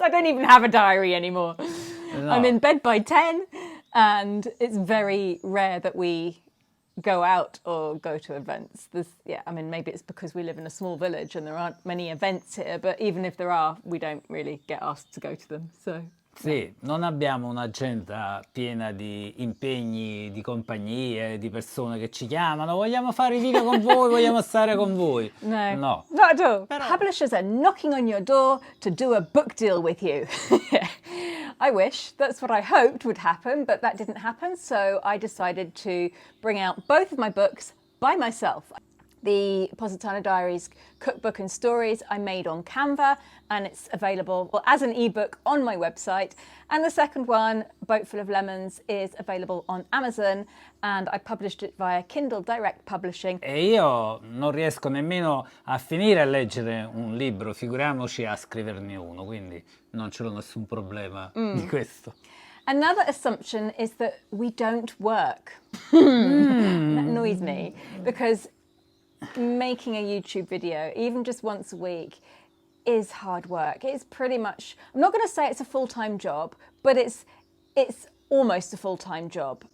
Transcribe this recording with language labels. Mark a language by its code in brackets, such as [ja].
[en] I don't even have a diary anymore. No. I'm in bed by 10, and it's very rare that we go out or go to events. Maybe it's because we live in a small village and there aren't many events here, but even if there are, we don't really get asked to go to them. So. [it] Sì, non abbiamo un'agenda piena di impegni, di compagnie, di persone che ci chiamano, vogliamo fare i video con voi, vogliamo stare con voi. [en] No, not at all. [it] Però... [en] Publishers are knocking on your door to do a book deal with you. I wish, that's what I hoped would happen, but that didn't happen, so I decided to bring out both of my books by myself. The Positano Diaries cookbook and stories I made on Canva, and it's available as an ebook on my website. And the second one, Boat Full of Lemons, is available on Amazon, and I published it via Kindle Direct Publishing. [it] E io non riesco nemmeno a finire a leggere un libro, figuriamoci a scriverne uno, quindi non c'è nessun problema di questo. [en] Another assumption is that we don't work. That annoys me, because making a YouTube video, even just once a week, is hard work. It's pretty much, I'm not going to say it's a full-time job, but it's almost a full-time job.